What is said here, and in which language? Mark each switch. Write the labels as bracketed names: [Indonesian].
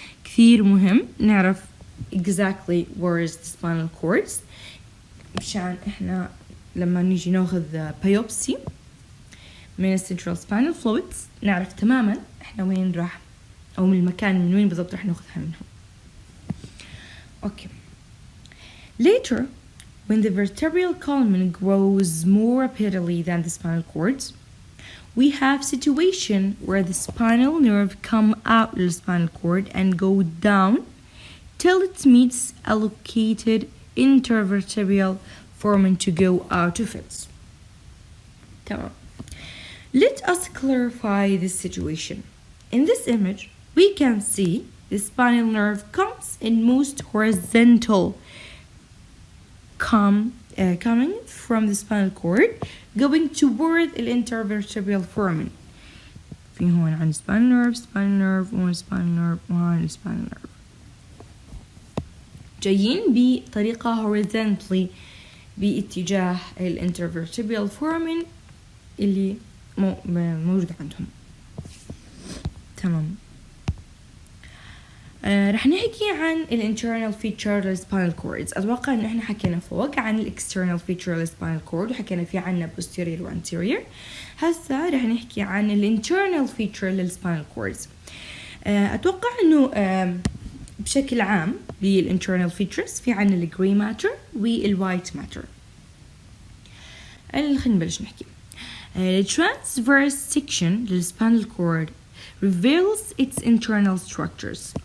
[Arabic] كثير مهم نعرف [English] exactly where is the spinal cords [Arabic] مشان احنا لما نيجي ناخذ biopsy من central spinal fluids نعرف تماما احنا وين راح، او من المكان من وين بالضبط راح ناخذها منهم. [English] Okay. Later, when the vertebral column grows more rapidly than the spinal cords, we have situation where the spinal nerve come out of the spinal cord and go down till it meets allocated intervertebral foramen to go out of it. Tamam. Let us clarify this situation. In this image, we can see the spinal nerve comes in most horizontal, coming from the spinal cord, going toward the intervertebral foramen. في هون عن spinal nerve, spinal nerve, one spinal nerve, one spinal nerve. [Arabic] جايين بطريقة horizontally باتجاه الانترفيرتبرال foramen اللي موجود عندهم. تمام. رح نحكي عن الانترنال فيتشر للسباينال كوردز. اتوقع انه احنا حكينا فوق عن الاكسترنال فيتشر للسباينال كورد وحكينا في عنا posterior و anterior. هسا رح نحكي عن الانترنال فيتشر للسباينال كوردز. اتوقع انه بشكل عام بالانترنال فيتشرز في عنا الجري ماتر والوايت ماتر. خلينا نبلش نحكي. [English] الترانسفيرس section للسباينال cord reveals its internal structures.